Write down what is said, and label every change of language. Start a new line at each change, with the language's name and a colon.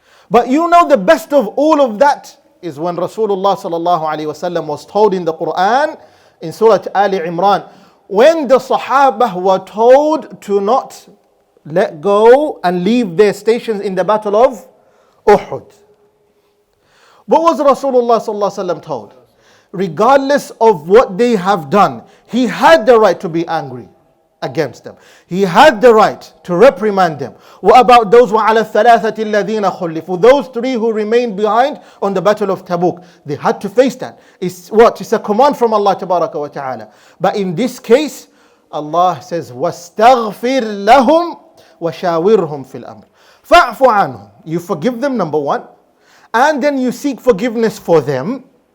English: But you know the best of all of that is when Rasulullah sallallahu alaihi wasallam was told in the Quran, in Surah Ali Imran, when the Sahaba were told to not let go and leave their stations in the battle of Uhud. What was Rasulullah sallallahu alaihi wasallam told? Regardless of what they have done, he had the right to be angry against them. He had the right to reprimand them. What about those
Arabic: وَعَلَى الثَّلَاثَةِ الَّذِينَ خُلِّفُوا?
English: Those three who remained behind on the battle of Tabuk. They had to face that. It's what? It's a command from Allah tabaraka wa ta'ala. But in this case, Allah says,
Arabic: وَاسْتَغْفِرْ لَهُمْ وَشَاوِرْهُمْ فِي الْأَمْرِ. فَاعْفُ عَنْهُمْ.
English: You forgive them, number one. And then you seek forgiveness for them.